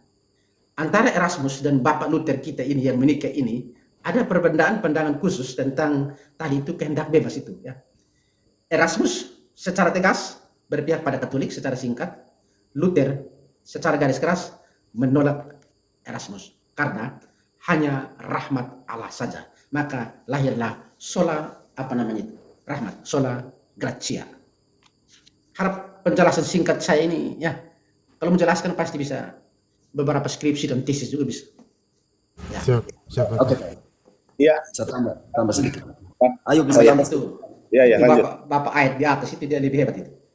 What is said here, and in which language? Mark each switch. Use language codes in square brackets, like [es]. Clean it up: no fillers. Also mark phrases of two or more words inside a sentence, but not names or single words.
[id] Antara Erasmus dan Bapak Luther kita ini yang menikah ini ada perbedaan pandangan khusus tentang tadi itu kehendak bebas itu ya. Erasmus secara tegas berpihak pada Katolik secara singkat. Luther secara garis keras menolak Erasmus karena hanya rahmat Allah saja. Maka lahirlah sola rahmat, [la] sola gratia. [id] Harap penjelasan singkat saya ini ya. Kalau menjelaskan pasti bisa beberapa skripsi dan tesis juga bisa. Ya. Siapa Oke, Iya, saya tambah sedikit. Ayo bisa Saya- tambah. iya, Itu lanjut. Bapak ayat di atas itu dia lebih hebat itu.